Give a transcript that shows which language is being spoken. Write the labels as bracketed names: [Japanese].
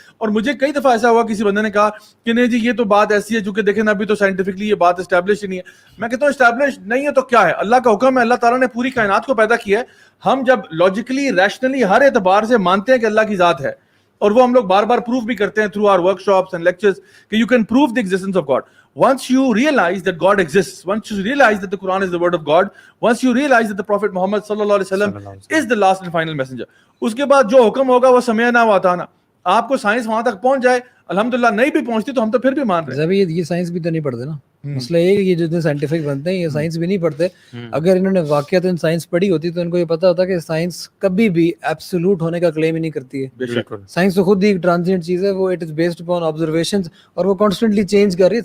[Urdu] اور مجھے کئی دفعہ ایسا ہوا کسی بندے نے کہا کہ نہیں جی یہ تو بات ایسی ہے چونکہ دیکھیں نا ابھی تو سائنٹیفکلی یہ بات اسٹیبلش نہیں ہے. میں کہتا ہوں اسٹیبلش نہیں ہے تو کیا ہے, اللہ کا حکم ہے, اللہ تعالیٰ نے پوری کائنات کو پیدا کیا ہے. ہم جب لاجیکلی ریشنلی ہر اعتبار سے مانتے ہیں کہ اللہ کی ذات ہے, اور وہ ہم لوگ بار بار پروف بھی کرتے ہیں [English] through our workshops and lectures [Urdu] کہ [English] You can prove the existence of God. Once you realize that God exists, once you realize that the Quran is the word of God, once you realize that the Prophet Muhammad sallallahu alaihi wasallam is the last and final messenger, [Urdu] اس کے بعد جو حکم ہوگا وہ [Arabic] سمعنا و اطعنا. [Urdu] آپ کو سائنس وہاں تک پہنچ جائے, الحمدللہ نہیں بھی پہنچتی تو ہم تو پھر بھی مان رہے ہیں. یہ سائنس بھی تو نہیں پڑھتے نا, مسئلہ یہ کہ یہ جتنے سائنٹیفک بنتے ہیں یہ سائنس بھی نہیں پڑھتے. اگر انہوں نے واقعات سائنس پڑھی ہوتی تو ان کو یہ پتا ہوتا کہ سائنس کبھی بھی ایبسولوٹ ہونے کا کلیم ہی نہیں کرتی ہے. سائنس تو خود ہی ایک ٹرانزینٹ چیز ہے, وہ [English] it is based upon observations, [Urdu] اور وہ کانسٹنٹلی چینج کر رہی ہے.